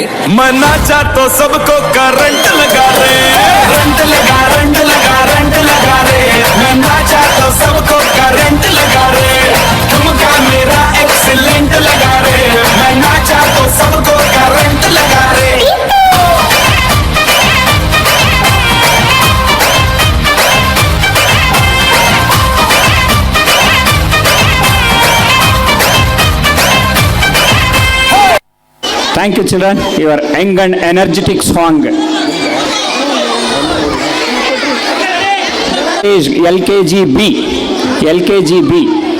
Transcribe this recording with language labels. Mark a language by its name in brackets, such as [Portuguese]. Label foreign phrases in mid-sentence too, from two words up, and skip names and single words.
[Hindi] मैं नाचा तो सबको करंट लगा रे. रंट लगा रे. मैं नाचा तो सबको करंट लगा रे. ठुमका मेरा एक्सीलेंट लगा रे. मैं नाचा तो सबको करंट लगा रे. [English] Thank you, children. Your young and energetic song is LKG B.